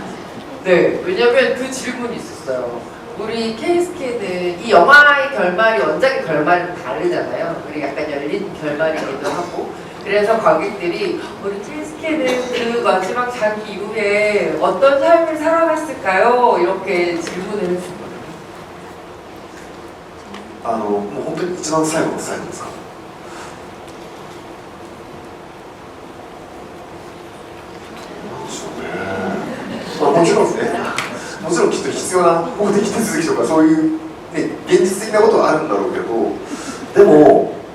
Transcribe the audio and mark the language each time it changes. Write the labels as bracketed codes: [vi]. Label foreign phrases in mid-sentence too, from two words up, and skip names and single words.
[ko] 네, 왜냐면 그 질문이 있었어요. 우리 케이스케는 이 영화의 결말이 원작의 결말은 다르잖아요. 그리고 약간 열린 결말이기도 하고. 그래서 관객들이 우리 케이스케는 그 마지막 장기 이후에 어떤 삶을 살아갔을까요? 이렇게 질문을 해줍니다. [ja] もう本当に一番最後の最後ですか。なんでしょうね。まあ、もちろんね、もちろんきっと必要な法的手続きとかそういう、ね、現実的なことはあるんだろうけど、でも